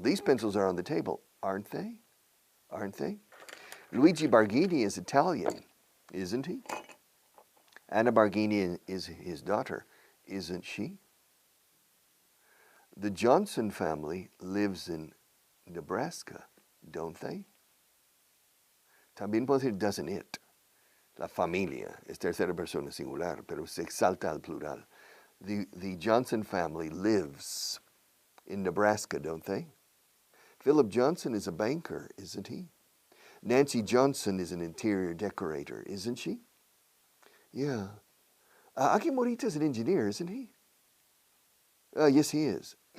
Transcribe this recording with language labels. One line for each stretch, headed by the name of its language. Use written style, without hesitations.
English: These pencils are on the table, aren't they? Aren't they? Luigi Barghini is Italian, isn't he? Anna Barghini is his daughter, isn't she? The Johnson family lives in Nebraska, don't they?
Spanish: También puedo decir
English: doesn't it.
Spanish: La familia es tercera persona singular, pero se exalta al plural.
English: The Johnson family lives in Nebraska, don't they? Philip Johnson is a banker, isn't he? Nancy Johnson is an interior decorator, isn't she? Yeah. Aki Morita is an engineer, isn't he? Yes, he is.